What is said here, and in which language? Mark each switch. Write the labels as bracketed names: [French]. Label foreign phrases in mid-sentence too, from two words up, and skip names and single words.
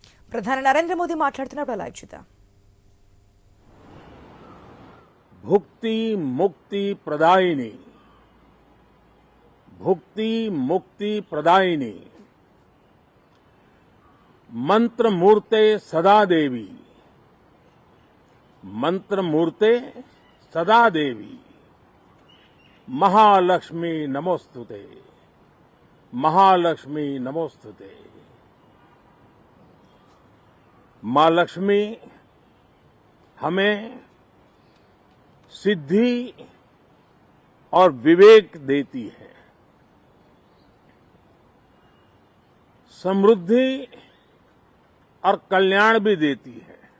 [Telugu] ప్రధాని నరేంద్ర మోదీ మాట్లాడుతున్నప్పుడు లైవ్ చూద్దాం. [Sanskrit] भुक्ति मुक्ति प्रदायिनी, भुक्ति मुक्ति प्रदायिनी, मंत्र मूर्ते सदा देवी, मंत्र मूर्ते सदा देवी, महालक्ष्मी नमोस्तुते, महालक्ष्मी नमोस्तुते. [Hindi] मां लक्ष्मी हमें सिद्धि और विवेक देती है, समृद्धि और कल्याण भी देती है.